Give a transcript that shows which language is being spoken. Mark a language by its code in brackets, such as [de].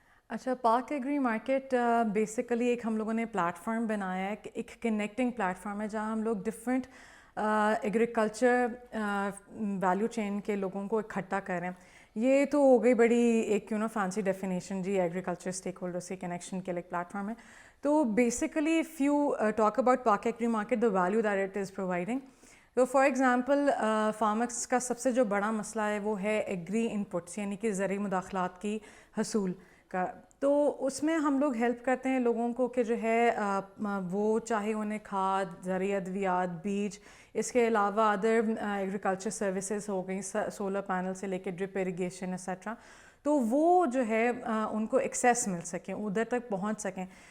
[ur] اچھا, پاک agri market basically ایک ہم لوگوں نے پلیٹ فارم بنایا ہے, ایک کنیکٹنگ پلیٹ فارم ہے جہاں ہم لوگ ڈفرینٹ ایگریکلچر ویلیو چین کے لوگوں کو اکٹھا کریں. یہ تو ہو گئی بڑی ایک فینسی ڈیفینیشن جی, ایگریکلچر اسٹیک ہولڈر سے کنیکشن کے لیے ایک پلیٹ فارم ہے. [en] تو basically if you talk about Pak agri market, the value that it is providing. [ur] تو فار ایگزامپل فارمرس کا سب سے جو بڑا مسئلہ ہے وہ ہے ایگری ان پٹس, یعنی کہ زرعی مداخلات کی حصول کا. تو اس میں ہم لوگ ہیلپ کرتے ہیں لوگوں کو کہ جو ہے وہ چاہے انہیں کھاد, زرعی ادویات, بیج, اس کے علاوہ ادر ایگریکلچر سروسز ہو گئیں, سولر پینل سے لے کے ڈرپ اریگیشن ایسیٹرا, تو وہ جو ہے ان کو ایکسیس مل سکیں, ادھر تک پہنچ سکیں.